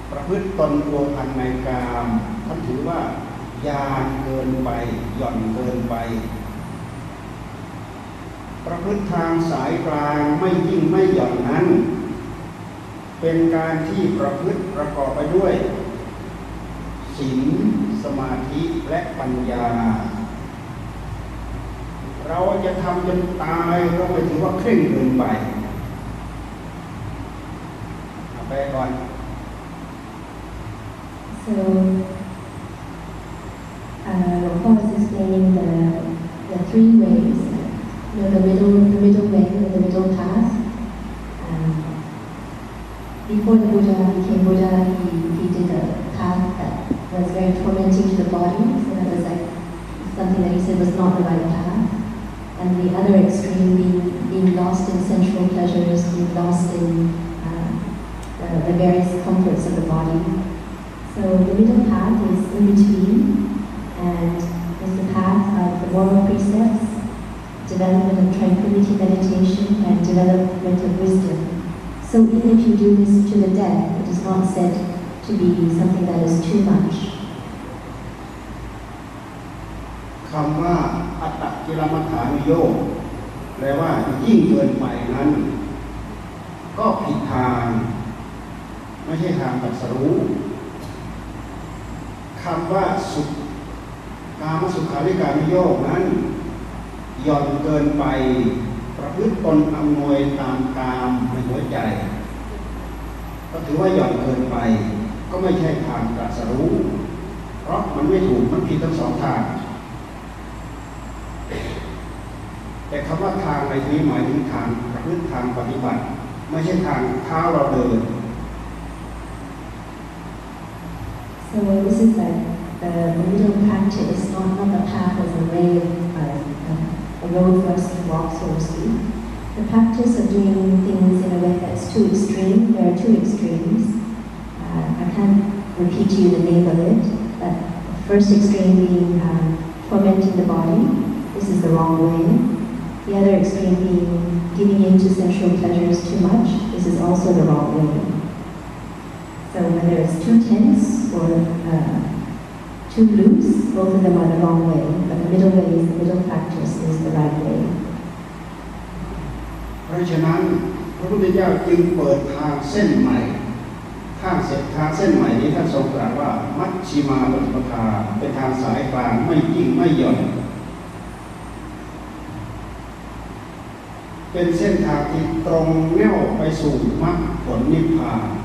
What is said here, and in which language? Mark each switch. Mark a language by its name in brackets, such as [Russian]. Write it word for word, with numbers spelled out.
[Thai] พฤติตนพัวพันในกามท่านถือว่ายานเกินไปหย่อนเกินไปประพฤติทางสายกลางไม่ยิ่งไม่หย่อนนั้นเป็นการที่ประพฤติประกอบไปด้วยศีลสมาธิและปัญญาเราจะทำจนตายเราไปถือว่าเคร่งเกินไปเอาไปก่อน [English] so uh, Lopal is explaining the the three ways, you know, the middle the middle way, the middle path. Um, before the Buddha became Buddha, he he did a path that was very tormenting to the body, so that was like something that he said was not the right path. And the other extreme being, being lost in sensual pleasures, being lost in uh, the, the various comforts of the body. So the middle path is in between, and it's the path of the moral precepts, development of tranquility meditation, and development of wisdom. So even if you do this to the death, it is not said to be something that is too much. [Thai] คำว่าอัตตกิลมัฏฐานิโยคแปลว่ายิ่งเกินไปนั้นก็ผิดทางไม่ใช่ทางตรัสรู้ คำว่าสุขกามสุขาริการนิโยคนั้นหย่อนเกินไปประพฤติตนอำนวยตามกามในหัวใจก็ถือว่าหย่อนเกินไปก็ไม่ใช่ทางตรัสรู้เพราะมันไม่ถูกมันผิดทั้งสองทางแต่คำว่าทางในที่นี้หมายถึงทางประพฤติทางปฏิบัติไม่ใช่ทางเท้าเราเดิน [English] So this is like the middle practice, not not the path as a way of uh, a road for us to walk, so to speak. The practice of doing things in a way that's too extreme. There are two extremes. Uh, I can't repeat to you the name of it, but the first extreme being uh, tormenting the body. This is the wrong way. The other extreme being giving in to sensual pleasures too much. This is also the wrong way. So whether it's too tense or uh, too loose, both of them are the wrong way. But the middle way, the middle practice is the right way. [Thai] เพราะฉะนั้นพระพุทธเจ้าจึงเปิดทางเส้นใหม่ทางเส้นทางเส้นใหม่นี้ท่านทรงตรัสว่ามัชฌิมาปฏิปทาเป็นทางสายกลางไม่ยิ่งไม่หย่อนเป็นเส้นทางที่ตรงแนวไปสู่มรรคผลนิพพาน